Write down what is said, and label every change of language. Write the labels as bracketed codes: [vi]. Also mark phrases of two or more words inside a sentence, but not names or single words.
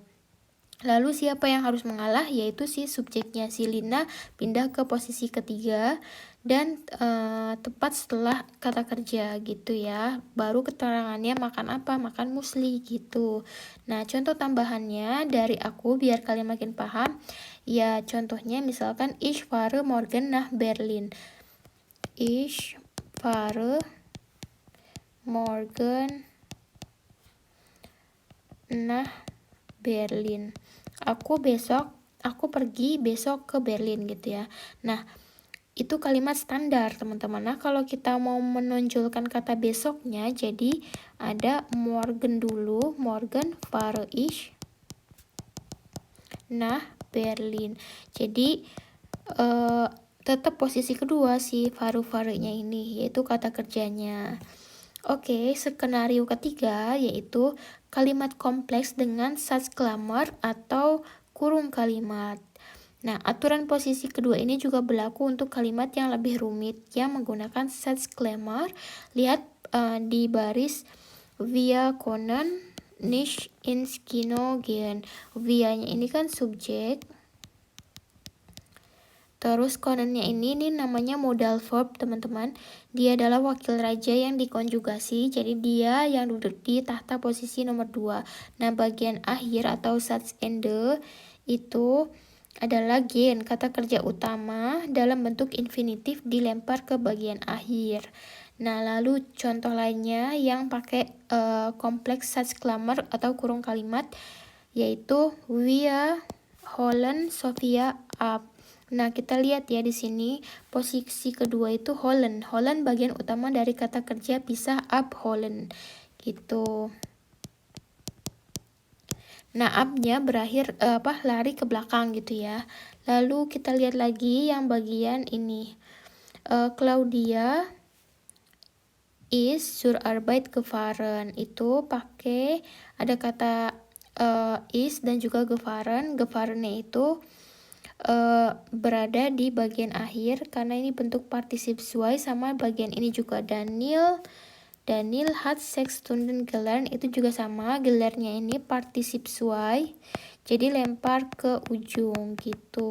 [id] Lalu siapa yang harus mengalah? Yaitu si subjeknya, si Lina pindah ke posisi ketiga dan tepat setelah kata kerja gitu ya. Baru keterangannya makan apa? Makan musli gitu. Nah, contoh tambahannya dari aku biar kalian makin paham. Ya, contohnya misalkan [de] ich fahre morgen nach Berlin. Ich fahre morgen nach Berlin. [id] Aku pergi besok ke Berlin gitu ya. Nah, itu kalimat standar teman-teman. Nah, kalau kita mau menonjolkan kata besoknya, jadi ada morgen dulu. [de] Morgen fahre ich nach Berlin. [id] Jadi tetap posisi kedua si fahre-nya ini, yaitu kata kerjanya. Oke, skenario ketiga yaitu kalimat kompleks dengan Satzklammer atau kurung kalimat. Nah, aturan posisi kedua ini juga berlaku untuk kalimat yang lebih rumit yang menggunakan Satzklammer. Lihat di baris [de] wir können nicht ins Kino gehen. [id] Wir-nya ini kan subjek. Terus konennya ini namanya [en] modal verb [id] teman-teman. Dia adalah wakil raja yang dikonjugasi, jadi dia yang duduk di tahta posisi nomor 2. Nah, bagian akhir atau Satzende itu adalah gen, kata kerja utama dalam bentuk infinitif dilempar ke bagian akhir. Nah, lalu contoh lainnya yang pakai kompleks Satzklammer atau kurung kalimat yaitu [de] wir holen Sofia ab. [id] Nah, kita lihat ya di sini posisi kedua itu Holland. Holland bagian utama dari kata kerja pisah abholen gitu. Nah, up-nya berakhir lari ke belakang gitu ya. Lalu kita lihat lagi yang bagian ini. [de] Claudia ist zur Arbeit gefahren. [id] Itu pakai ada kata ist dan juga gefahren. Gefahrennya itu berada di bagian akhir karena ini bentuk partisip zwei, sama bagian ini juga [de] Daniel hat 6 Stunden gelernt, [id] itu juga sama, gelernya ini partisip zwei, jadi lempar ke ujung gitu.